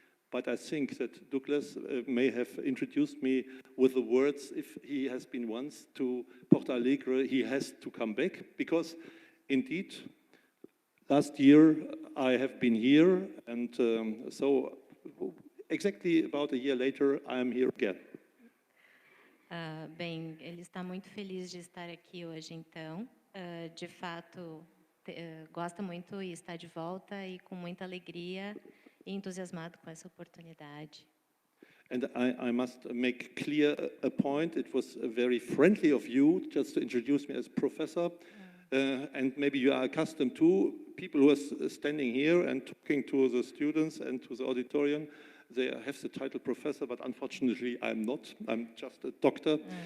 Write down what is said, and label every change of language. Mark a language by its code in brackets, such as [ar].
[en] but I think that Douglas may have introduced me with the words, if he has been once to Porto Alegre, he has to come back, because indeed, last year I have been here, and so exactly about a year later, I am here again. [pt] Bem, ele está muito feliz de estar aqui hoje, então. De fato, gosta muito e está de volta e com muita alegria e entusiasmado com essa oportunidade. [en] And I must make clear a point. It was very friendly of you just to introduce me as professor. And maybe you are accustomed to people who are standing here and talking to the students and to the auditorium. They have the title professor, but unfortunately I'm not. I'm just a doctor.